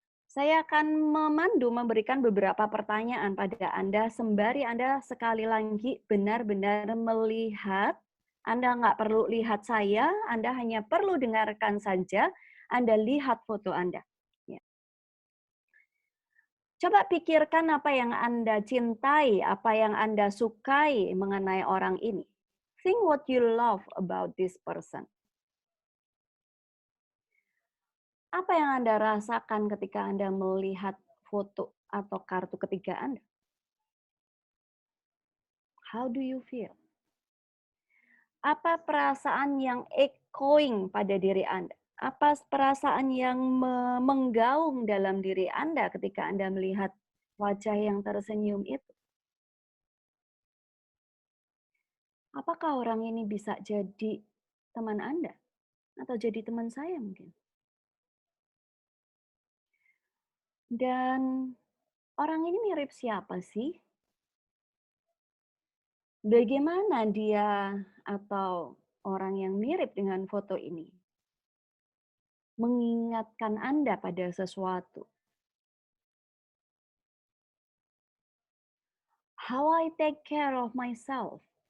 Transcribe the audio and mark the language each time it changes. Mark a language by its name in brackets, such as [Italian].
[Indonesian] Saya akan memandu, memberikan beberapa pertanyaan pada Anda, sembari Anda sekali lagi benar-benar melihat. Anda nggak perlu lihat saya, Anda hanya perlu dengarkan saja, Anda lihat foto Anda. Ya. Coba pikirkan apa yang Anda cintai, apa yang Anda sukai mengenai orang ini. [English] Think what you love about this person. [Indonesian] Apa yang Anda rasakan ketika Anda melihat foto atau kartu ketiga Anda? [English] How do you feel? [Indonesian] Apa perasaan yang echoing pada diri Anda? Apa perasaan yang menggaung dalam diri Anda ketika Anda melihat wajah yang tersenyum itu? Apakah orang ini bisa jadi teman Anda? Atau jadi teman saya mungkin? Dan orang ini mirip siapa sih? Bagaimana dia atau orang yang mirip dengan foto ini mengingatkan Anda pada sesuatu? [English] How I take care of myself.